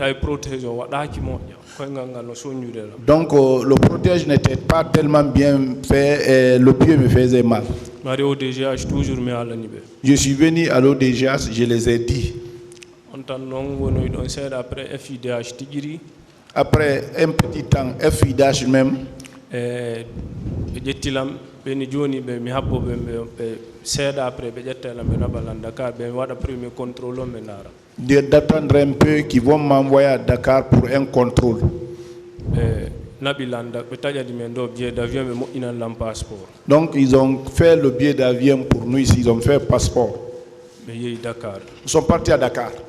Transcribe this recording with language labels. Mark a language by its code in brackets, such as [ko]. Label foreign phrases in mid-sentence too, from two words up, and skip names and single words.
[fr] Donc le protège n'était pas tellement bien fait et le pied me faisait mal. Je suis venu à l'ODGH, je les ai dit. Après un petit temps, FIDH même. [ff] jettilam ɓe ni joni ɓe mi habboɓe ɓe seeɗa après ɓe ƴettela ɓe naɓalan Dakar ɓe waɗa [fr] premier contrôle [ff] o ɓe ndaara [fr] d'attendre un peu qui vont m'envoyer à Dakar pour un contrôle. Donc ils ont fait le billet d'avion pour nous ici, ils ont fait passeport. Ils sont partis à Dakar.